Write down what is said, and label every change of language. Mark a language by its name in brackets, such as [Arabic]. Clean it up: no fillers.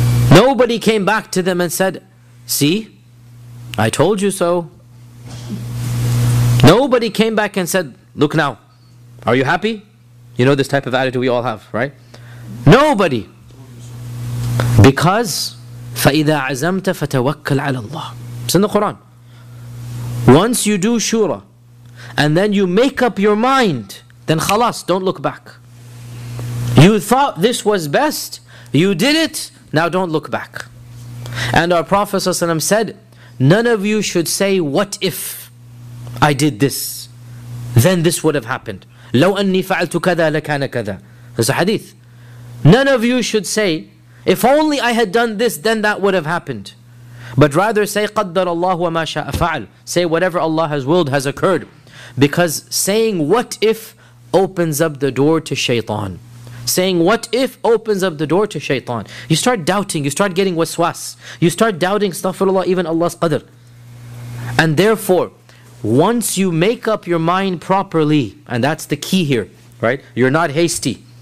[English] Nobody came back to them and said, "See, I told you so." Nobody came back and said, "Look now, are you happy?" You know this type of attitude we all have, right? Nobody. [Arabic] Because, فَإِذَا عَزَمْتَ فَتَوَكَّلْ عَلَى اللَّهِ. [English] It's in the Quran. Once you do shura, and then you make up your mind, then khalas, don't look back. You thought this was best, you did it, now don't look back. And our Prophet ﷺ said, none of you should say, "What if I did this, then this would have happened." [Arabic] لَوْ أَنِّي فَعَلْتُ كَذَا لَكَانَ كَذَا. [English] It's a hadith. None of you should say, "If only I had done this, then that would have happened." But rather say, [Arabic] قَدَّرَ اللَّهُ وَمَا شَاءَ فَعَلْ. [English] Say, whatever Allah has willed has occurred. Because saying, "What if," opens up the door to shaitan. Saying, "What if," opens up the door to shaitan. You start doubting, you start getting waswas. You start doubting, astaghfirullah, even Allah's qadr. And therefore, once you make up your mind properly, and that's the key here, right? You're not hasty.